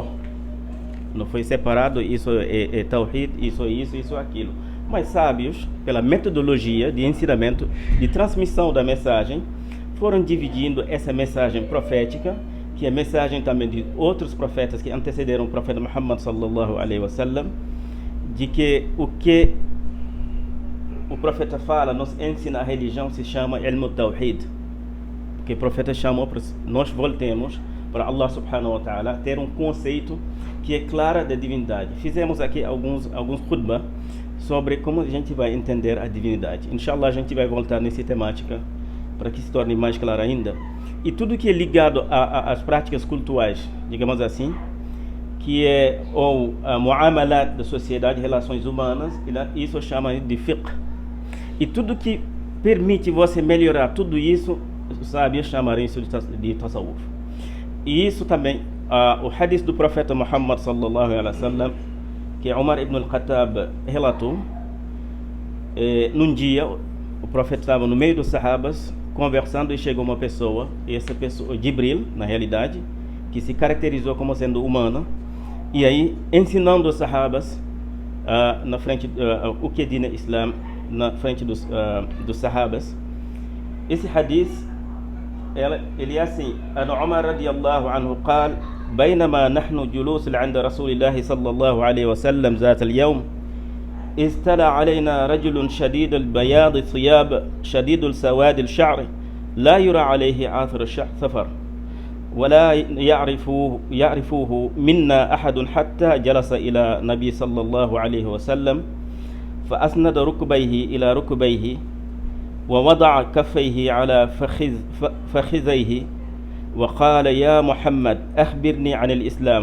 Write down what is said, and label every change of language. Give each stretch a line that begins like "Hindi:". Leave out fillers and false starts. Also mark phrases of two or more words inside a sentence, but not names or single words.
Portuguese: Não foi separado, isso é Tawhid, isso aquilo. Mas sábios, pela metodologia de ensinamento, de transmissão da mensagem, foram dividindo essa mensagem profética, que é a mensagem também de outros profetas que antecederam o profeta Muhammad
Arabic: صلى الله عليه وسلم,
Portuguese: de que o profeta fala, nos ensina a religião, se chama
Arabic: علم التوحيد.
Portuguese: Porque o profeta chamou para nós voltemos para
Arabic: الله سبحانه وتعالى
Portuguese: ter um conceito que é claro da divindade. Fizemos aqui alguns khutbah sobre como a gente vai entender a divindade. Inshallah, a gente vai voltar nessa temática para que se torne mais claro ainda. E tudo que é ligado às práticas culturais, digamos assim, que é a muamalat da sociedade, relações humanas, isso chama de fiqh. E tudo que permite você melhorar tudo isso, os sábios chamarão isso de tasawuf. E isso também, o hadith do profeta Muhammad
Arabic: صلى الله عليه وسلم,
Portuguese: que Umar ibn al-Khattab relatou, num dia o profeta estava no meio dos sahabas conversando e chegou uma pessoa, e essa pessoa, Jibril, na realidade, que se caracterizou como sendo humana, e aí ensinando os sahabas na frente o que diz Islam, na frente dos sahabas. Esse hadith ele é assim:
Arabic: عن عمر رضي الله عنه قال بينما نحن جلوس عند رسول الله صلى الله عليه وسلم ذات اليوم استلى علينا رجل شديد البياض الثياب شديد السواد الشعر لا يرى عليه آثر السفر ولا يعرفوه منا أحد حتى جلس إلى النبي صلى الله عليه وسلم فأسند ركبيه إلى ركبيه ووضع كفيه على فخذيه وقال يا محمد أخبرني عن الإسلام.